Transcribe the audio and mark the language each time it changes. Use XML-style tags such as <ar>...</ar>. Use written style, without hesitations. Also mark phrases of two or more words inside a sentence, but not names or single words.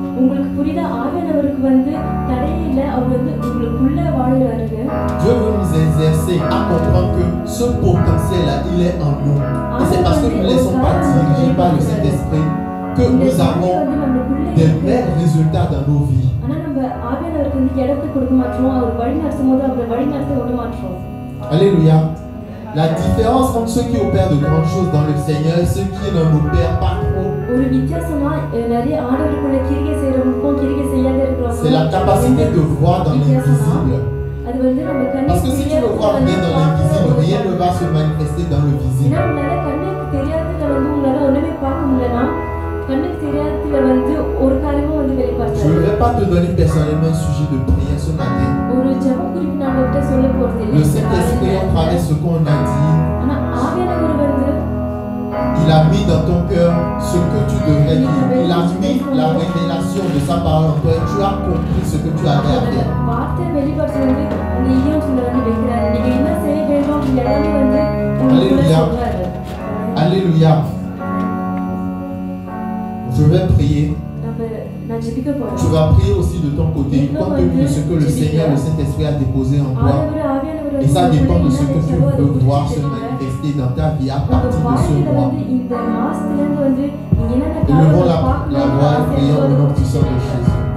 <fr>Dieu veut nous exercer à comprendre que ce potentiel-là, il est en nous. Et c'est parce que nous ne laissons pas diriger par le Saint-Esprit que nous avons des meilleurs résultats dans nos vies.</fr> <ta>நம்ம ஆவியானவருக்கு வந்து இடத்தை கொடுக்க மாட்டோம், அவர் வழி நடத்தும் போது அவரை வழி நடத்த விட மாட்டோம்.</ta> <fr>Alléluia. La différence entre ceux qui opèrent de grandes choses dans le Seigneur et ceux qui n'en opèrent pas trop,</fr> <ta>ஒரு வித்தியாசமா நிறைய ஆண்டவருக்குள்ள கிரியை செய்றவங்களுக்கும் கிரியை செய்யாத இருக்கிறவங்களுக்கும்</ta> <fr>c'est la capacité de voir dans l'invisible.</fr> <ta>அது வந்து நம்ம</ta> <fr>Parce que si tu ne vois rien dans l'invisible, rien ne va se manifester dans le visible.</fr> <ta>ஏன்னா உங்களால கண்ணுக்கு தெரியாததுல வந்து உங்களால ஒண்ணுமே பார்க்க முடியலன்னா கண்ணுக்கு தெரியாததுல வந்து ஒரு காரியமும் வந்து</ta> <fr>Je</fr> <ta>வெளிப்படுத்தாது.</ta> <fr>ne vais pas te donner personnellement un sujet de prière ce matin.</fr> <ta>ஒரு ஜெப குறிப்பு நான் உங்ககிட்ட சொல்ல போறது இல்லை.</ta> <fr>Le Saint-Esprit, à travers ce qu'on a dit,</fr> <ta>ஆனா ஆவியானவர் வந்து</ta> <fr>il a mis dans ton cœur ce que tu devrais dire. Il a mis la révélation de sa parole en toi et tu as compris ce que tu avais à faire.</fr> <ta>வார்த்தை வெளிப்படுத்த வந்து அந்த ஈயத்துல வந்து வைக்கிறாரு. நீங்க என்ன செய்ய வேண்டும் எல்லாமே வந்து உங்களுக்கு சொல்றாரு.</ta> <fr>Alléluia. Je vais prier.</fr> <ta>நான் ஜெபிக்க போறேன்.</ta> <fr>Tu vas prier aussi de ton côté, compte tenu de ce que le Seigneur, le Saint-Esprit a déposé en toi. Et ça dépend de ce que tu veux voir se manifester dans ta vie à partir de ce mois. Élevons la voix et prions au nom puissant de Jésus.</fr>